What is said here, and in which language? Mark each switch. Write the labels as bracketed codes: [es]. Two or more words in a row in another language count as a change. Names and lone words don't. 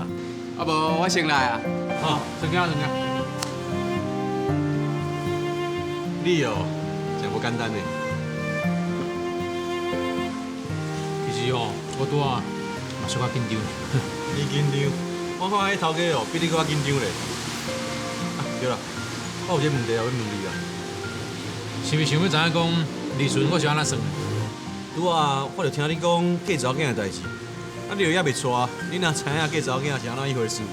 [nan] 啊无，我先来啊。好，先听，先听。你哦，真无简单呢。其实哦，我拄啊嘛小可紧张。你紧张？我看迄头家哦，比你搁较紧张咧。对啦，我有一个问题要问你啊。是毋是想要知影讲利润我是安怎算的？拄啊，我就听你讲嫁查某囝的代志，啊，你又还袂娶，你若知影嫁查某囝是安怎一回事？